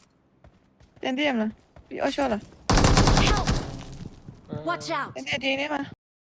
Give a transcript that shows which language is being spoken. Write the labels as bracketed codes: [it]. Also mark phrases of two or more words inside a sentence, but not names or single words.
[my] ကျန်သေးရမလားပြီးအော်ရှော့လား [en] Help! Watch out! [my] ကျန်သေးဒီနေ့မှာ